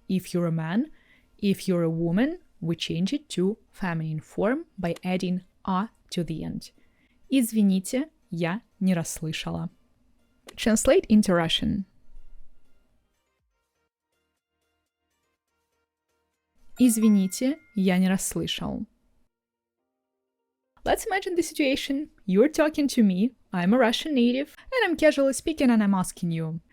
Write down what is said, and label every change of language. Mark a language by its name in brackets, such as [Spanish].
[English] If you're a man, if you're a woman, we change it to feminine form by adding a to the end. [Russian] Извините, я не расслышала. [English] Translate into Russian. [Russian] Извините, я не расслышал. [English] Let's imagine the situation. You're talking to me, I'm a Russian native, and I'm casually speaking and I'm asking you.